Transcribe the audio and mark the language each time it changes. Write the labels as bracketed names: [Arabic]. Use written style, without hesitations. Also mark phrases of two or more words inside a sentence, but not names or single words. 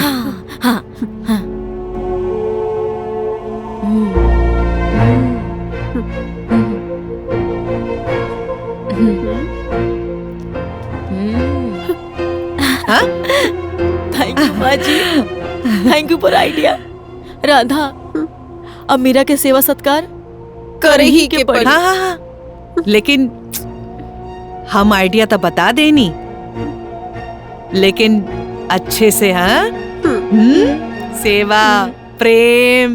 [Bhojpuri] हाँ हाँ हाँ। [English] thank you [Bhojpuri] माँ जी, [English] Thank you for idea. [Bhojpuri] राधा, अब मीरा के सेवा सत्कार करे ही के पड़ी। हाँ हाँ हाँ, लेकिन हम आइडिया तो बता देनी, लेकिन अच्छे से। हाँ, सेवा प्रेम। हाँ?